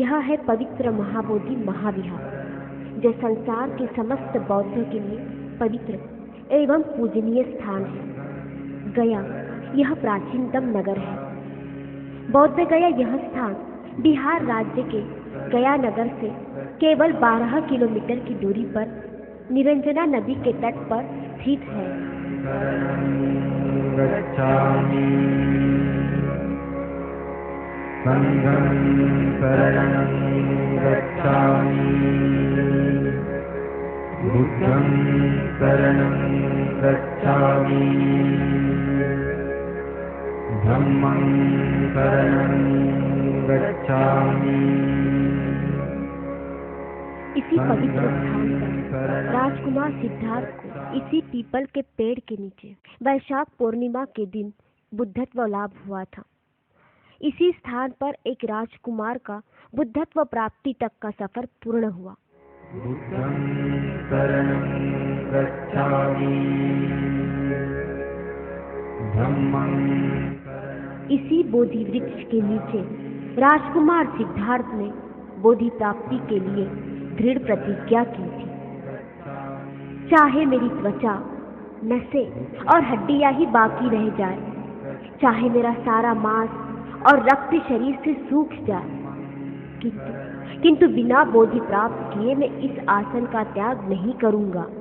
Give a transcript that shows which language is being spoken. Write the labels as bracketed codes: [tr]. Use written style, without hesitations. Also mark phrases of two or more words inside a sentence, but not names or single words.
[hi] यह है पवित्र महाबोधि महाविहार, जो संसार के समस्त बौद्धों के लिए पवित्र एवं पूजनीय स्थान है। गया यह प्राचीनतम नगर है। बौद्ध गया यह स्थान बिहार राज्य के गया नगर से केवल 12 किलोमीटर की दूरी पर निरंजना नदी के तट पर स्थित है। [pi] संघं शरणं गच्छामि, बुद्धं शरणं गच्छामि, धम्मं शरणं गच्छामि। [hi] इसी पवित्र स्थान पर राजकुमार सिद्धार्थ को इसी पीपल के पेड़ के नीचे वैशाख पूर्णिमा के दिन बुद्धत्व लाभ हुआ था। इसी स्थान पर एक राजकुमार का बुद्धत्व प्राप्ति तक का सफर पूर्ण हुआ। [pi] बुद्धं शरणं गच्छामि, धम्मं शरणं। [hi] इसी बोधि वृक्ष के नीचे राजकुमार सिद्धार्थ ने बोधि प्राप्ति के लिए दृढ़ प्रतिज्ञा की थी। चाहे मेरी त्वचा, नसें और हड्डियां ही बाकी रह जाए, चाहे मेरा सारा मांस और रक्त शरीर से सूख जाए, किंतु बिना बोधि प्राप्त किए मैं इस आसन का त्याग नहीं करूंगा।